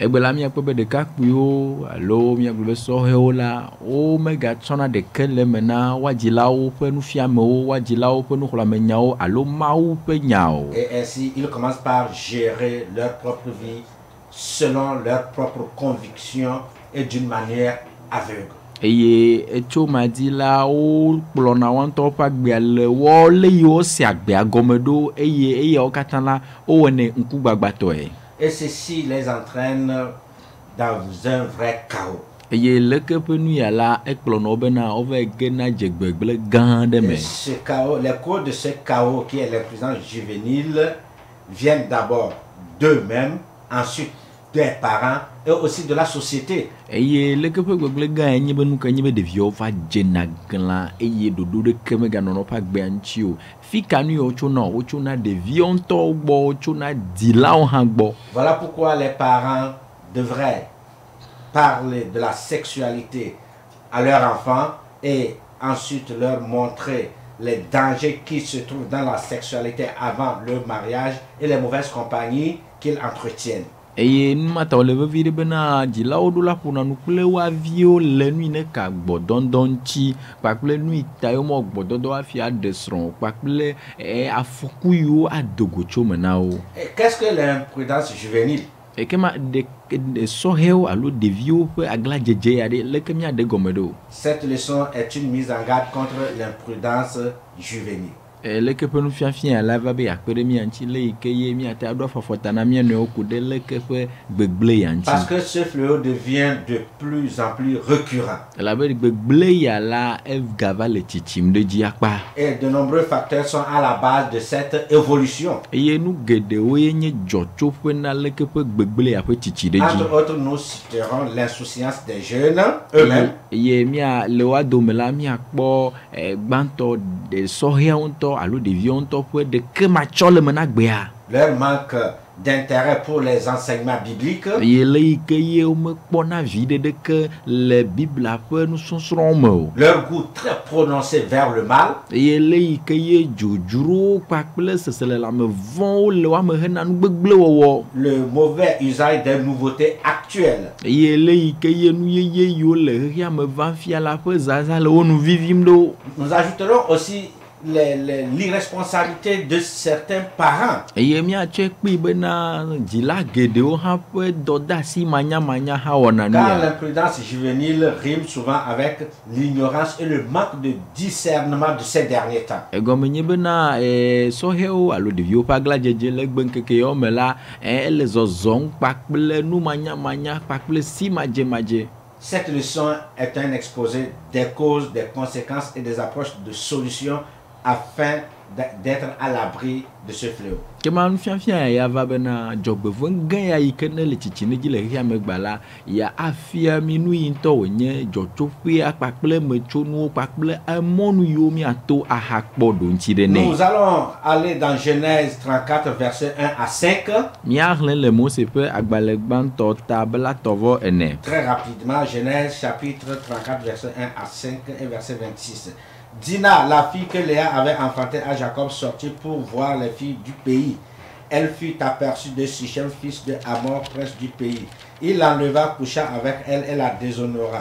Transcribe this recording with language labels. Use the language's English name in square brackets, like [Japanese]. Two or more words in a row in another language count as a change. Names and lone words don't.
[French] Et ainsi, ils commencent par gérer leur propre vie selon leurs propres convictions et d'une manière aveugle. [Ewe] Eye etso madi la o kplɔna wɔntɔ ƒe agbeale wɔle yiwo se agbea gɔme ɖo eye wo katã la wowɔne ŋkugbagbãtɔe. [French] Et ceci les entraîne dans un vrai chaos. [Ewe] Eye leke ƒe nu ya la ekplɔna wo bena wova ge na dzegbegble gã aɖe me. [French] Ce chaos, les causes de ce chaos qui est l'imprudence juvénile viennent d'abord d'eux-mêmes, ensuite des parents et aussi de la société. [Ewe] Eye leke ƒe gbegble gã enye be nu ke nye be ɖeviwo va dzena glã eye ɖoɖo ɖeke meganɔnɔ ƒe agbea ŋuti o. Fika nu yiwo wotsona ɖeviwo ŋutɔ gbɔ, wotsona dzilawo hã gbɔ. [French] Voilà pourquoi les parents devraient parler de la sexualité à leurs enfants et ensuite leur montrer les dangers qui se trouvent dans la sexualité avant le mariage et les mauvaises compagnies qu'ils entretiennent. [Ewe] Eye numata ole vevi ɖe bena dzilawo ɖo la ƒona nu kple wo aviwo le nu yi ne ka gbɔdɔdɔ ŋuti kpakple nu yi ta yewo mɔ gbɔdɔdɔ hafi aɖe srɔ̃ kpakple afɔku yiwo adogo tso me na wo. [French] Qu'est-ce que l'imprudence juvénile? [Ewe] Ekema de sɔhɛwo alo ɖeviwo ƒe aglãdzedze ya ɖe leke míaɖe gɔme ɖo. [French] Cette leçon est une mise en garde contre l'imprudence juvénile. [Ewe] Leke ƒe nufiafia la va be yakpe ɖe mia ŋuti le yi ke ye míate aɖo afɔfɔta na mía nɔewo ku ɖe leke ƒe gbegble ya ŋuti. [French] Parce que ce fléau devient de plus en plus récurrent. [Ewe] Elabe gbegble ya la egava le tsitsim ɖe dzi akpa. [French] Et de nombreux facteurs sont à la base de cette évolution. [Ewe] Eye nu geɖewo ye nye dzɔtsoƒe na leke ƒe gbegble ya ƒe tsitsi ɖe dzi. [French] Entre autres, nous citerons l'insouciance des jeunes eux-mêmes. [Ewe] Eye mia le wa dome la miakpɔ gbãtɔ de sɔhɛawo ŋutɔ alo ɖeviwo ŋutɔ ƒe ɖeke matsɔ le me na gbea. [French] Leur manque d'intérêt pour les enseignements bibliques. [Ewe] Eye le yi ke ye womekpɔna viɖe ɖeke le Biblia ƒe nusɔsrɔ̃wo me o. [French] Leur goût très prononcé vers le mal. [Ewe] Eye le yi ke ye dzodzrowo kpakple seselelãme vɔ̃wo le woame hena nu gbegble wɔwɔ. [French] Le mauvais usage des nouveautés actuelles. [Ewe] Eye le yi ke ye nu yeye yiwo le xexea me va fia la ƒe zaza le wo nu vivim ɖo. [French] Nous ajouterons aussi l'irresponsabilité de certains parents. [Ewe] eye miatsɔe kpi bena dzila geɖewo hã ƒe dɔdeasi manyamanya hã wɔna nu [French] Car [Ewe] ya. [French] l'imprudence juvénile rime souvent avec l'ignorance et le manque de discernement de ces derniers temps. [Ewe] Egɔme nye bena sɔhɛwo alo ɖeviwo ƒe aglãdzedze le gbe ŋkekewo me la ele zɔzɔm kpakple nu manyamanya kpakple si madzemadze. [French] Cette leçon est un exposé des causes, des conséquences et des approches de solutions afin d'être à l'abri de ce fléau. [Ewe] Kema nufiafia ya va bena dzɔgbevɔ gã ya yi ke ne le tsitsi dzi le xexea megba la ya afia mi nu yi ŋutɔ wònye dzɔtsoƒea kpakple metsonuwo kpakple emɔnu yiwo miato ahakpɔ ɖo ŋuti ɖe nɛ. [French] Nous allons aller dans Genèse 34, versets 1 à 5. [Ewe] Míaxlẽ le Mose ƒe agbalẽ gbãtɔ ta belatɔvɔ ene. [French] Très rapidement, Genèse chapitre 34, verset 1 à 5 et verset 26. Dina, la fille que Léa avait enfantée à Jacob, sortit pour voir les filles du pays. Elle fut aperçue de Sichem, fils de Hamor, prince du pays. Il l'enleva, coucha avec elle et la déshonora.